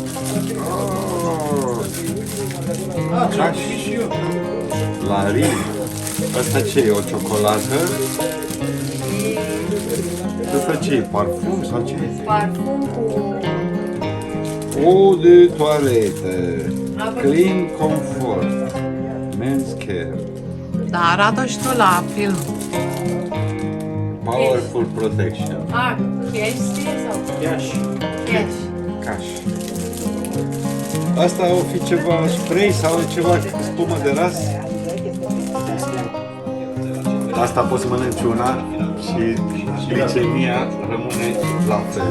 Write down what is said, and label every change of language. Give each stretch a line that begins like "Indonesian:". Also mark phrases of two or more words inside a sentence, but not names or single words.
Romanian: Așa și eu. La rim. Asta ce e? O ciocolată? Asta ce e? Parfum sau ce e? Parfum cu...
French: Eau de
Romanian: toaletă. Clean Comfort. Men's Care. Da, arată și tu la film. Powerful Protection. A, cash scrie sau? Iași. Cash. Caș. Asta o fi ceva spray sau ceva spumă de ras? Asta poți mănânci una și glicemia rămâne la fel.